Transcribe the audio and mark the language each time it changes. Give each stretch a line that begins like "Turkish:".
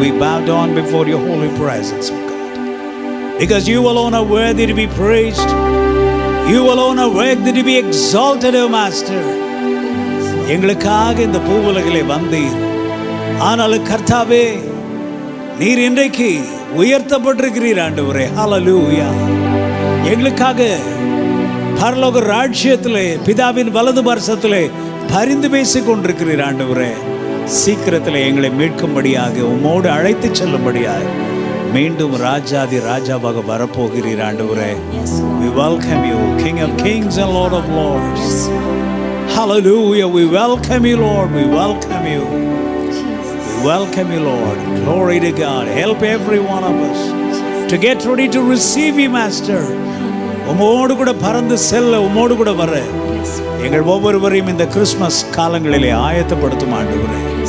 English: We bow down before your holy presence, O God, because you alone are worthy to be praised. You alone are worthy to be exalted, O Master.
Tamil: எங்களுக்காக இந்த பூவுலகிலே வந்தீர். ஆனாலும் கர்த்தாவே, நீர் இன்றைக்கு உயர்த்தப்பட்டிருக்கிறீர் ஆண்டவரே. ஹல்லேலூயா. எங்களுக்காக பரலோக ராஜ்யத்திலே பிதாவின் வலது பார்சத்திலே பரிந்து பேசிக் கொண்டிருக்கிறீர் ஆண்டவரே. சீக்கிரத்தில் எங்களை மீட்கும்படியாக உம்மோடு அழைத்து செல்லும்படியாக மீண்டும் ராஜாதி ராஜாவாக வரப்போகிறீர் ஆண்டவரே.
English: We welcome you, King of Kings and Lord of Lords. Hallelujah. We welcome you, Lord. We welcome you. We welcome you, Lord. Glory to God. Help every one of us to get ready to receive you, Master.
Tamil: உம்மோடு கூட பறந்து செல்ல, உம்மோடு கூட வர எங்கள் ஒவ்வொருவரையும் இந்த கிறிஸ்மஸ் காலங்களிலே ஆயத்தப்படுத்தும் ஆண்டவரே.